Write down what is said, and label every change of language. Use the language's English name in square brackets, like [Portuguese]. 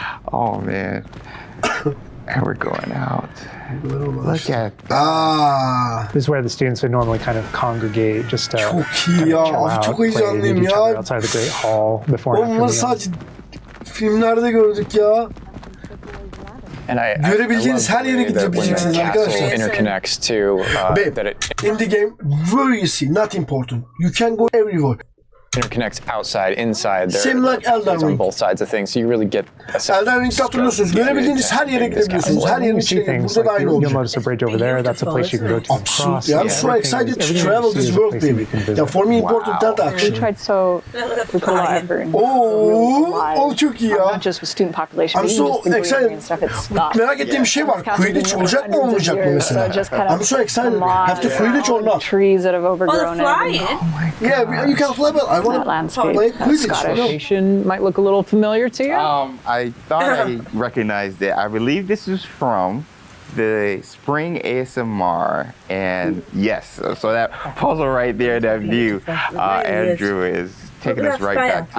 [English] Oh man. And we're going out. Look at that. This is where the students would normally kind of congregate, just chill out, play with each other outside the Great Hall before and after the [Turkish] filmlerde gördük ya. Görebileceğiniz her yere gidebileceksiniz arkadaşlar. [English] Interconnects to Babe, in the game, where you see, not important. You can go everywhere. Interconnects outside, inside. Same like Elden Ring. On both sides of things, so you really get a sense. [Turkish] Elden Ring'de hatırlıyorsunuz. Görebildiğiniz her yere gidebiliyorsunuz. Her yerin içine gidip burada da aynı olacak. [English] You'll notice a bridge over there. That's a place you can go to. Absolutely. I'm so excited to travel this world, baby. Yeah, for me important that actually. We tried we put a lot of effort in. [Turkish] Oh, çok iyi ya. [English] Not just with student population. I'm so excited. [Turkish] Merak ettiğim bir şey var. Quidditch olacak mı olmayacak mı mesela? [English] I'm so excited. Have to Quidditch or not? Trees that have overgrown it. Yeah, you can fly, but I want to play Quidditch. Location might look a little familiar to you. I thought I recognized it. I believe this is from the spring ASMR, and yes, so that puzzle right there, that view, Andrew is taking us right back to that.